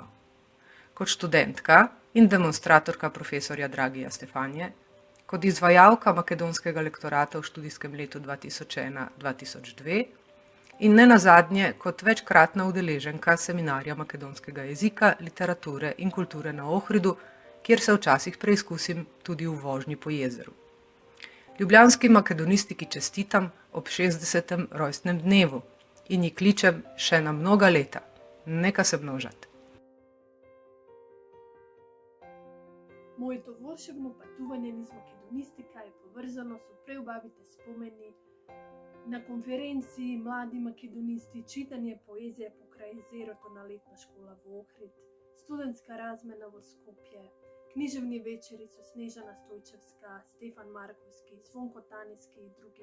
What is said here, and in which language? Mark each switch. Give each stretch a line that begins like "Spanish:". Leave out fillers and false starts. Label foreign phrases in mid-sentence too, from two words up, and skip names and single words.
Slovenian: Kot študentka in demonstratorka profesorja Dragija Stefanije, kot izvajalka makedonskega lektorata v študijskem letu 2001-2002 in ne nazadnje kot večkratna udeleženka seminarja makedonskega jezika, literature in kulture na Ohridu, kjer se včasih preizkusim tudi v vožnji po jezeru. Ljubljanski makedonistiki čestitam ob 60. rojstnem dnevu in ji kličem še na mnoga leta.
Macedonian: Нека се множат. Моето волшебно патување низ македонистика е поврзано со преубавите спомени на конференции, млади македонисти, читање поезија покрај езерото на летна школа во Охрид, студентска размена во Скопје, книжевни вечери со Снежана Стојчевска, Стефан Марковски, Звонко Танески и други.